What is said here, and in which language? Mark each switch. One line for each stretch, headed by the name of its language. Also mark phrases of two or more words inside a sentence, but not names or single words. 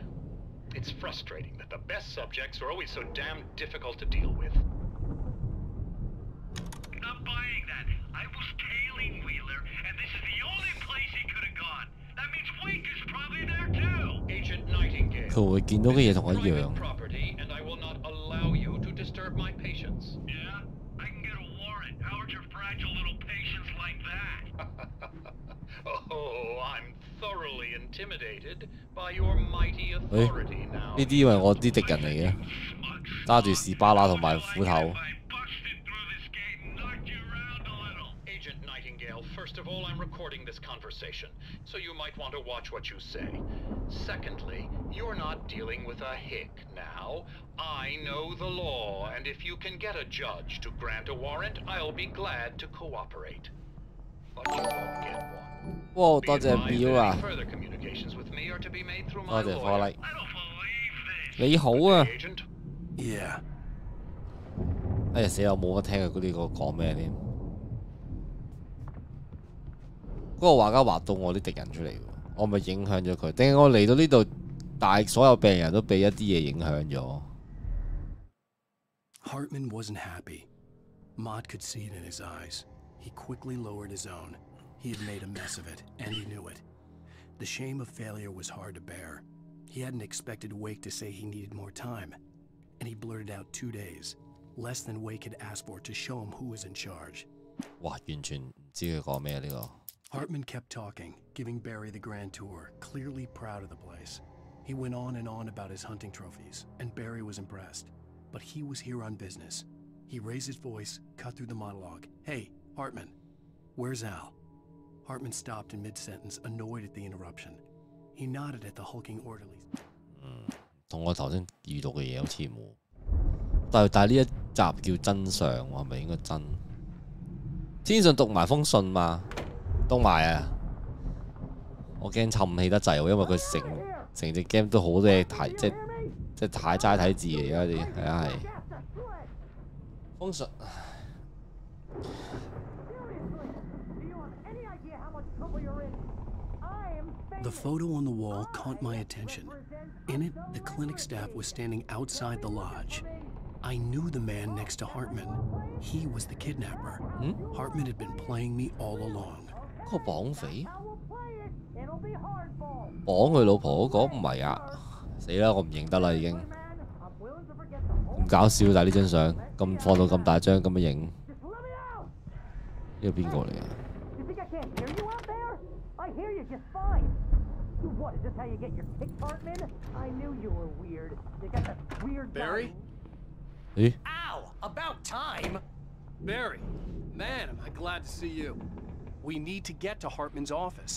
English: It's frustrating that the best subjects are always so damn difficult to deal with. Not buying that. I was tailing Wheeler, and this is the only place he could have gone. That means Wake is probably there too. Agent Nightingale.
Cantonese: 佢會見到嘅嘢同我一樣。
English: Property, and I will not allow you to disturb my patients. Yeah, I can get a warrant. How's your fragile little patience like that? Oh, I'm thoroughly intimidated by your mighty authority now.
Cantonese: 呢啲以為我啲敵人嚟嘅，揸住士巴拿同埋斧頭。
English: Agent Nightingale, first of all, I'm recording this conversation, so you might want to watch what you say. Secondly, you're not dealing with a hick now. I know the law, and if you can get a judge to grant a warrant, I'll be glad to cooperate. But you won't get one.
Cantonese: 哇！多謝表啊！
English: Further communications with me are to be made through
Cantonese: 多
English: my
Cantonese: 謝
English: lawyer.
Cantonese: 火力。你好啊！
English: Yeah.
Cantonese: 哎呀死啦！我冇乜聽佢呢個講咩添。嗰個畫家畫到我啲敵人出嚟喎，我咪影響咗佢？定係我嚟到呢度，大所有病人都俾一啲嘢影響咗？
English: Hartman wasn't happy. Mott could see it in his eyes. He quickly lowered his own. He had made a mess of it, and he knew it. The shame of failure was hard to bear. He hadn't expected Wake to say he needed more time, and he blurted out 2 days, less than Wake had asked for to show him who was in charge.
Cantonese: 哇！完全唔知佢講咩呢個。
English: Hartman kept talking, giving Barry the grand tour, clearly proud of the place. He went on and on about his hunting trophies, and Barry was impressed. But he was here on business. He raised his voice, cut through the monologue. Hey, Hartman, where's Al? Hartman stopped in mid-sentence, annoyed at the interruption. He nodded at the hulking orderlies.
Cantonese: 同我頭先遇到嘅嘢好似冇。但係呢一集叫真相喎，係咪應該真？天上讀埋封信嘛？讀埋啊！我驚沉氣得滯喎，因為佢成隻 game 都好多嘢睇，即係太齋睇字嚟而家啲，係啊係。封信。
English: The photo on the wall caught my attention. In it, the clinic staff was standing outside the lodge. I knew the man next to Hartman. He was the kidnapper. Hartman had been playing me all along.
Cantonese: 嗰個綁匪？綁佢老婆嗰個唔係啊！死啦！我唔認得啦已經。咁搞笑，但係呢張相咁放到咁大張咁樣影，呢個邊個嚟啊？
English: I hear you just fine. What, is this how you get your kicks, Hartman? I knew you were weird. You got that weird Barry? Eh? Ow! About time! Barry, man, am I glad to see you. We need to get to Hartman's office.